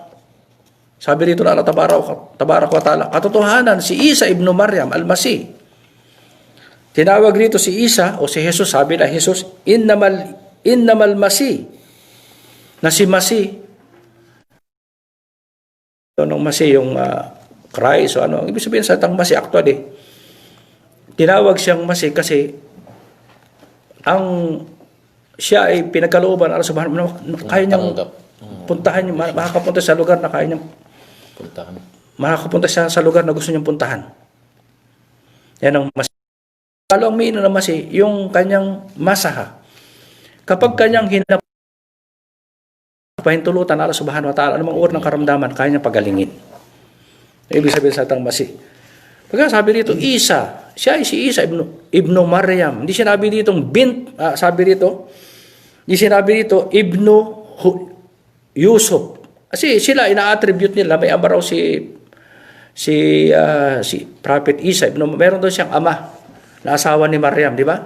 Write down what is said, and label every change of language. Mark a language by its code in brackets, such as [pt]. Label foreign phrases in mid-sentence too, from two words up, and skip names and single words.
[tl] Sabi rito na [ar] الله تبارك وتعالى, [tl] katotohanan si Isa ibn Maryam al-Masih. Tinawag rito si Isa o si Jesus, sabi na Jesus, [ar] إنما المسيح, [tl] na si Masih. Anong Masih, yung Christ o ano. Ibig sabihin sa tang Masih actually, tinawag siyang Masih kasi siya ay pinagkalooban [ar] الله سبحانه وتعالى, [tl] kaya niyang puntahan, makakapunta sa lugar na kaya niyang puntahan. Makakapunta siya sa lugar na gusto niyang puntahan. Yan ang Masih. Lalo ang meaning ng Masih, yung kanyang masaha. Kapag kanyang pahintulutan [ar] الله سبحانه وتعالى, [tl] anumang uri ng karamdaman, kaya niyang pagalingin. Ibig sabihin sa tang Masih. Pagka sabi dito, Isa, siya ay si Isa ibnu Maryam. Hindi sinabi dito ibnu Yusuf. Kasi sila ina-attribute nila, may ama raw si Prophet Isa ibnu, meron doon siyang ama na asawa ni Maryam, di ba?